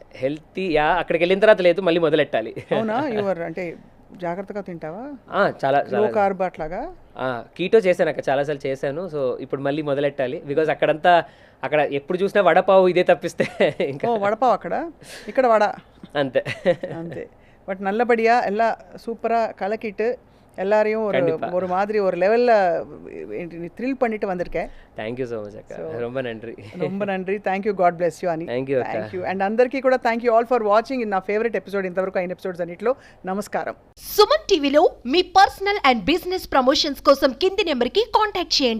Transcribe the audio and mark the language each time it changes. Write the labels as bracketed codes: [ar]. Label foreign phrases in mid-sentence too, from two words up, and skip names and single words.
[te] హెల్తీ అక్కడికి వెళ్ళిన తర్వాత లేదు మళ్ళీ మొదలెట్టాలి అవునా యువర్ అంటే జాగ్రత్తగా తింటావా? చాలా [en] low carb [te] అట్లాగా? కీటో చేశాను అక్క, చాలాసార్లు చేశాను. సో ఇప్పుడు మళ్ళీ మొదలెట్టాలి. బికాజ్ అక్కడ ఎప్పుడు చూసినా వడపావు ఇదే తప్పిస్తే ఇంకా. వడపావు అక్కడ, ఇక్కడ వడ అంతే అంతే. [ta] பட் நல்லபடியா எல்லாம் சூப்பராக கலக்கிட்டு எல்லாரையும் ஒரு மாதிரி ஒரு லெவலில் த்ரில் பண்ணிட்டு வந்திருக்கேன். [en] thank you so much [ta] அக்கா, ரொம்ப நன்றி. ரொம்ப நன்றி. [en] Thank you. God bless you అని. thank you అండ్ [te] అందరికీ కూడా [en] thank you all for watching. [te] నా ఫేవరెట్ ఎపిసోడ్ ఇంతవరకు అయిన ఎపిసోడ్స్ అన్నింటిలో. నమస్కారం. సుమన్ టీవీలో మీ [en] personal and business promotions [te] కోసం కింది నెంబర్కి కాంటాక్ట్ చేయండి.